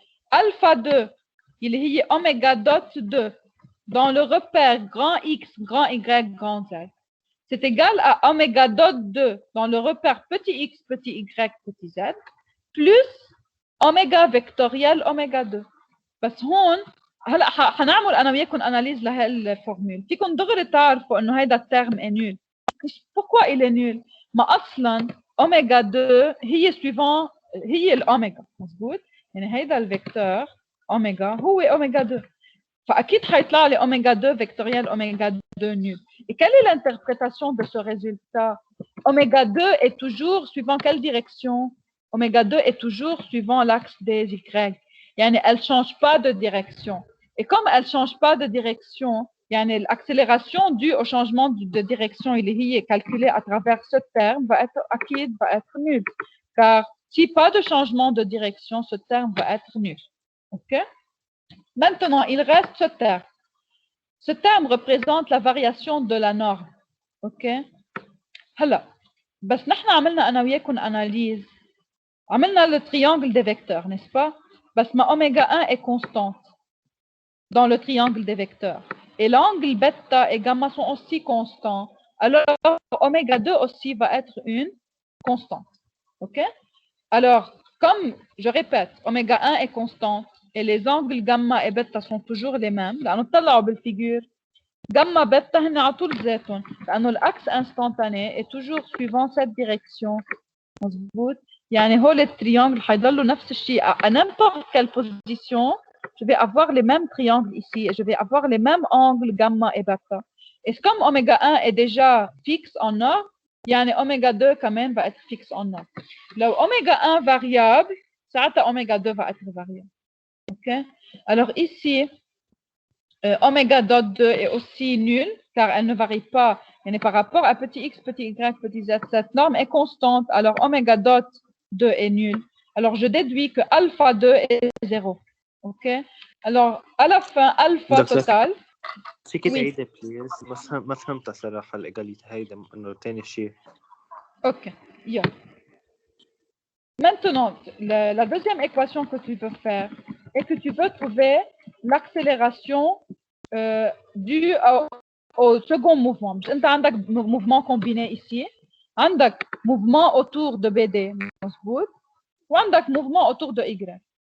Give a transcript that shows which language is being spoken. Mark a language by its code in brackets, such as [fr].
[fr] Alpha 2, il y a oméga dot 2 dans le repère grand X, grand Y, grand Z. C'est égal à oméga dot 2 dans le repère petit x, petit y, petit z, plus oméga vectoriel oméga 2. [ar] بس هون هلا حنعمل انا وياكم اناليز لهالفورمول. فيكم دغري تعرفوا انه هيدا الترم [fr] est nul. Pourquoi il est nul؟ [ar] ما اصلا oméga 2 هي suivant هي الاوميجا مزبوط؟ يعني هيدا الفيكتور اوميجا هو اوميجا 2. فأكيد حيطلع لي [fr] oméga 2 vectoriel oméga 2 nul. Et quelle est l'interprétation de ce résultat? Oméga 2 est toujours suivant quelle direction? Oméga 2 est toujours suivant l'axe des Y. Yani, elle ne change pas de direction. Et comme elle ne change pas de direction, yani, l'accélération due au changement de direction, il est calculé à travers ce terme, va être nul. Car si pas de changement de direction, ce terme va être nul. OK? Maintenant, il reste ce terme. Ce terme représente la variation de la norme. OK? [ar] هلا بس نحن عملنا أنا وياكم analyse. عملنا [fr] le triangle des vecteurs, n'est-ce pas? بس ma oméga 1 est constante dans le triangle des vecteurs. Et l'angle bêta et gamma sont aussi constants. Alors, oméga 2 aussi va être une constante. OK? Alors, comme je répète, oméga 1 est constante. Et les angles gamma et bêta sont toujours les mêmes. [ar] لأنه طلعوا بالفيجور gamma bêta هن على طول ذاتهم. [fr] لأنه l'axe instantané est toujours suivant cette direction. [ar] مظبوط. يعني هول التريانجل حيضلوا نفس الشيء. [fr] À n'importe quelle position, je vais avoir les mêmes triangles ici et je vais avoir les mêmes angles gamma et bêta. Et comme oméga 1 est déjà fixe en or, يعني oméga 2 quand même va être fixe en or. لو oméga 1 variable, ساعتها oméga 2 va être variable. OK? Alors ici, oméga dot 2 est aussi nul car elle ne varie pas. Par rapport à petit x, petit y, petit z, cette norme est constante. Alors oméga dot 2 est nul. Alors je déduis que alpha 2 est 0. OK? Alors à la fin, alpha total. [ar] فيك تعيدي بليز؟ ما فهمتها صراحة الإيجاليتي هيدا إنه تاني شيء. [en] OK. Yeah. [fr] Maintenant, la deuxième équation que tu peux faire est que tu peux trouver l'accélération due au second mouvement. Tu as un mouvement combiné ici, un mouvement autour de BD, ou un mouvement autour de Y.